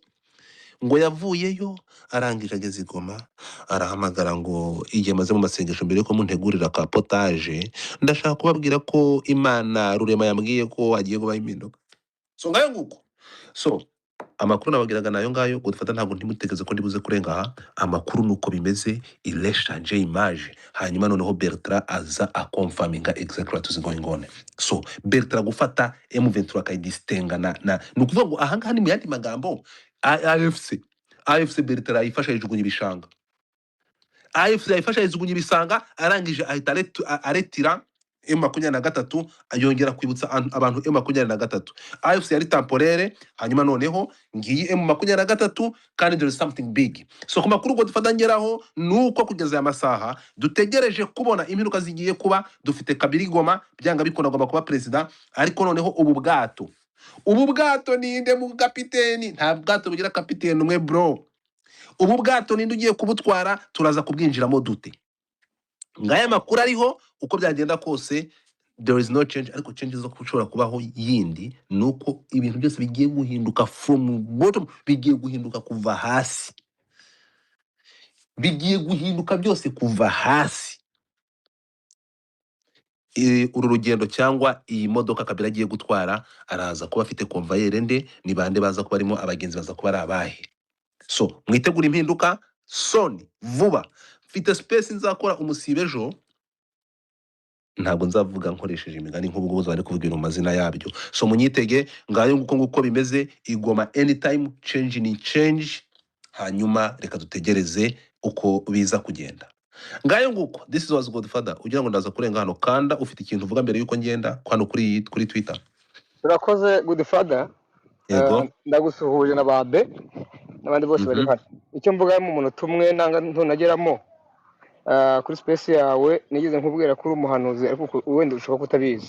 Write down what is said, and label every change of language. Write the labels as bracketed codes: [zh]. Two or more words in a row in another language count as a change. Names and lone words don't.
[rw] Ngo yavuyeyo arangije ageze igoma, arahamagara ngo igihe amaze mu masengesho mbere yuko muntegurira ka potage, ndashaka kubabwira ko Imana Rurema yambwiye ko agiye kubaho impinduka. So ngayo nguko. So amakuru nababwiraga nayo ngayo, gufata ntabwo ntimutegeze ko ndibuze kurenga aha. Amakuru nuko bimeze, ileshaje image. Hanyuma noneho Bertrand aza akonfaminga [en] exactly what is going on. [rw] So Bertrand gufata M23 akayidistenga na nukuvuga ngo aha ngaha ni mu yandi magambo AFC Bertrand yifasha yijugunya ibishanga. AFC yifasha yijugunya ibisanga, arangije ahita aretira M23 ayongera kwibutsa abantu M23. AFC yari temporaire, hanyuma noneho ngiyi M23 kandi [en] there is something big. [rw] So ku makuru ngo dufatangeraho nuko kugeza ya masaha dutegereje kubona impinduka zigiye kuba. Dufite Kabiri Goma byanga bikunda agomba kuba president, ariko noneho ubu bwato ninde mu kapiteni? Nta bwato bugira kapiteni umwe bro. Ubu bwato ninde ugiye kubutwara? Turaza kubwinjiramo dute. Ngaya makuru ariho uko byagenda kose, [en] there is no change, [rw] ariko changes zo kushobora kubaho yindi nuko ibintu byose bigiye guhinduka [en] from bottom, [rw] bigiye guhinduka kuva hasi, bigiye guhinduka byose kuva hasi. Uru rugendo cyangwa iyi modoka Kabila agiye gutwara, araza kuba afite convoyeur nde, ni bande baza kuba arimo, abagenzi baza kuba ari abahe. So mwitegura impinduka soni vuba. Mfite space nzakora umusibe ejo, ntabwo nzavuga nkoresheje imigani nk'ubwo bose bari kuvugira mu mazina yabyo. So munyitege ngayo nguko bimeze. Igoma [en] anytime change [rw] ni change, hanyuma reka dutegereze uko biza kugenda. Ngayo nguko, [en] this was Godfather. [rw] Ugira ngo ndaza kurenga hano, kanda ufite ikintu uvuga mbere yuko ngenda hano kuri Twitter. Urakoze Godfather. Yego. Ndagusuhuje na babe n'abandi bose bari hano. Icyo mvuga mu munota umwe nanga ntunageramo kuri space yawe, nigeze nkubwira kuri umuhanuzi ariko wenda ushobora kutabizi.